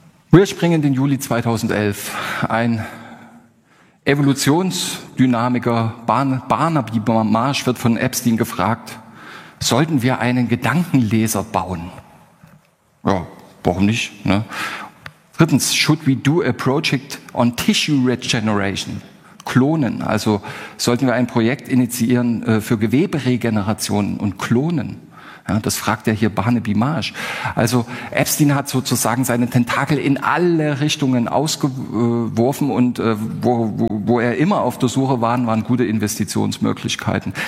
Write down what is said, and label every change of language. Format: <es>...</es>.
<de>Wir springen in den Juli 2011. Ein Evolutionsdynamiker Barnaby Marsh wird von Epstein gefragt, sollten wir einen Gedankenleser bauen? Ja, warum nicht? Ne?</de> <en>Drittens, should we do a project on tissue regeneration?</en> <de>Klonen, also sollten wir ein Projekt initiieren für Geweberegeneration und Klonen? Ja, das fragt er hier Barnaby Marsh. Also Epstein hat sozusagen seine Tentakel in alle Richtungen ausgeworfen und wo er immer auf der Suche war, waren gute Investitionsmöglichkeiten.</de>